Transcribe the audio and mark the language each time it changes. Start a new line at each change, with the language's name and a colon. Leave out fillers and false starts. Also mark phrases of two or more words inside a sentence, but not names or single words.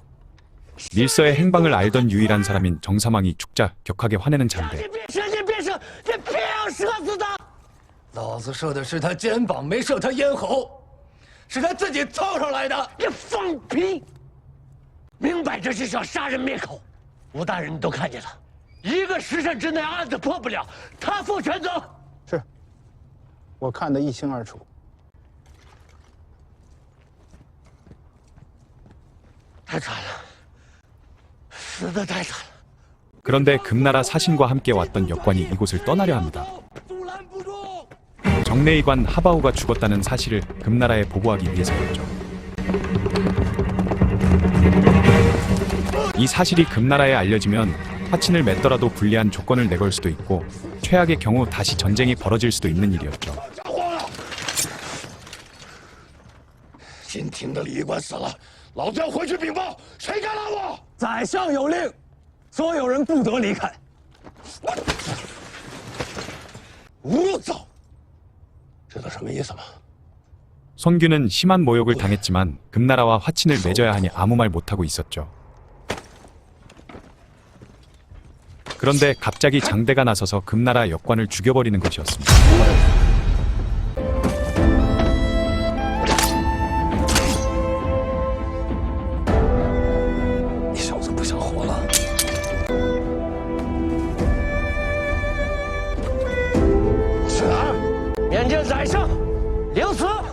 Korean: 밀서의 행방을 알던 유일한 사람인 정사망이 죽자 격하게 화내는 장대.
Chinese: 别射，你别射，你别要射死他！老子射的是他肩膀，没射他咽喉，是他自己凑上来的。你放屁！明摆着是想杀人灭口。吴大人，你都看见了，1个时辰之内案子破不了，他负全责。是，我看得一清二楚。太惨了，死得太惨了。
Korean: 그런데 금나라 사신과 함께 왔던 역관이 이곳을 떠나려 합니다.
Chinese: 阻拦不住。
Korean: 정내의관 하바우가 죽었다는 사실을 금나라에 보고하기 위해서였죠. 이 사실이 금나라에 알려지면 화친을 맺더라도 불리한 조건을 내걸 수도 있고 최악의 경우 다시 전쟁이 벌어질 수도 있는 일이었죠.
Chinese: 今天的李官死了，老子要回去禀报，谁敢拦我？宰相有令，所有人不得离开。无造，知道什么意思吗？
Korean: 손규는 심한 모욕을 당했지만 금나라와 화친을 맺어야 하니 아무 말 못하고 있었죠. 그런데 갑자기 장대가 나서서 금나라 역관을 죽여버리는 것이었습니다.
Chinese: 你小子不想活了？是啊，面见宰相，领死。